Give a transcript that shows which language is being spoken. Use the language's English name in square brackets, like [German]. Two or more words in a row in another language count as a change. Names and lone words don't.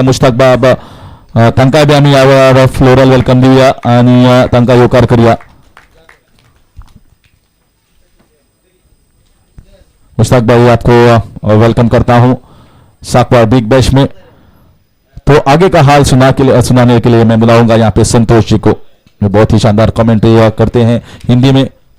[Konkani] मुश्ताक बाबा तांकां बी आमी ह्या वेळार [English] floral welcome [Konkani] दिवया आणि तांकां येवकार करूया. [Hindi] मुश्ताक भाई आपको वेलकम करता हूं साकवार बिग बैश में. तो आगे का हाल सुनाने के लिए मैं बुलाऊंगा यहाँ पे संतोष जी को जो बहुत ही शानदार कमेंट्री करते हैं हिंदी में.